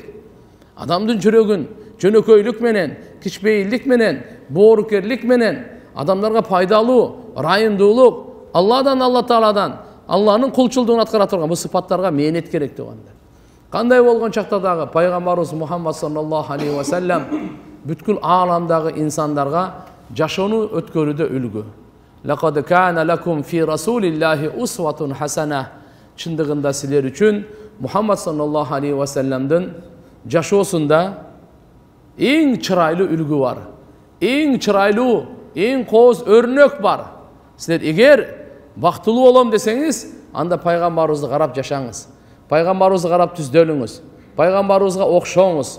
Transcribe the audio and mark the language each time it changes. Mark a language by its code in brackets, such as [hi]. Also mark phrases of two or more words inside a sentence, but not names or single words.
[ky] Адамдын жүрөгүн жөнөкөйлүк менен, кичпейилдик менен, боорукерлик менен, адамдарга пайдалуу, ырайымдуулук, Алладан, Алла Тааладан, Алланын кулчулдугун аткара турган бул сыпаттарга мээнет керек туганда. Кандай болгон чакта дагы пайгамбарыбыз Мухаммад [ar] صلى الله عليه وسلم [ky] бүткүл ааламдагы инсандарга жашоону өткөрүүдө үлгү. [ar] لقد كان لكم في رسول الله أسوة حسنة. [ky] Чындыгында силер үчүн Мухаммад [ar] صلى الله عليه وسلم [ky] жашоосунда эң чырайлуу үлгү бар. Эң чырайлуу, эң кооз өрнөк бар. Силер эгер бактылуу болом десеңиз, анда пайгамбарыбызды карап жашаңыз. Пайгамбарыбызды карап түздөлүңүз. Пайгамбарыбызга окшоңуз.